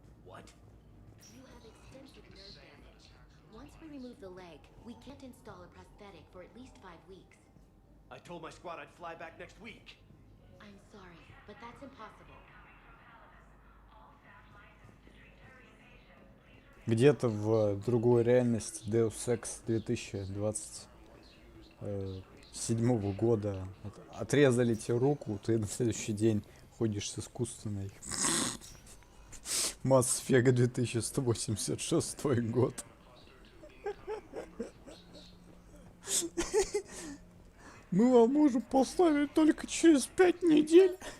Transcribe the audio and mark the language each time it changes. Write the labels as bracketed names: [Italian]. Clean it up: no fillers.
[English] What? You have extensive nerve damage. Once we remove the leg, we can't install a prosthetic for at least 5 weeks. I told my squad I'd fly back next week. I'm sorry, but that's impossible. [Russian] Где-то в другой реальности Deus Ex 2027 года отрезали тебе руку, ты на следующий день ходишь с искусственной. Mass Effect 2186 год. Мы вам можем поставить только через 5 недель.